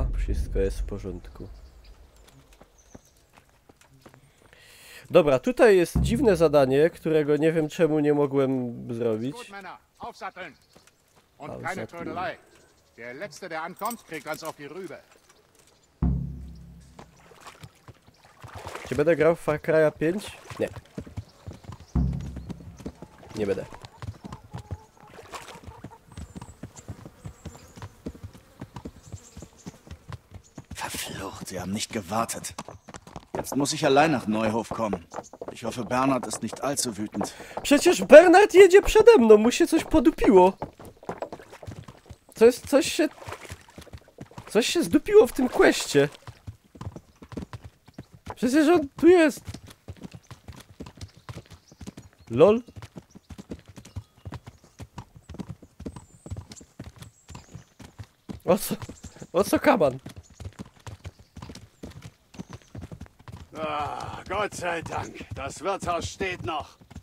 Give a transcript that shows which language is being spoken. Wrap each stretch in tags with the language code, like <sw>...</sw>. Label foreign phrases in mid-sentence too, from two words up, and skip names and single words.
<pl>Wszystko jest w porządku. Dobra, tutaj jest dziwne zadanie, którego nie wiem czemu nie mogłem zrobić. Czy będę grał w Far Cry'a 5? Nie. Nie będę.</pl> <de>Verflucht, sie haben nicht gewartet. Jetzt muss ich allein nach Neuhof kommen. Ich hoffe, Bernhard ist nicht allzu wütend.</de> <pl>Przecież Bernhard jedzie przede mną, mu się coś podupiło. Coś się zdupiło w tym questie. Przecież on tu jest. LOL. O co kaman?</pl> <de>Ah, Gott sei Dank, das Wirtshaus steht noch.</de>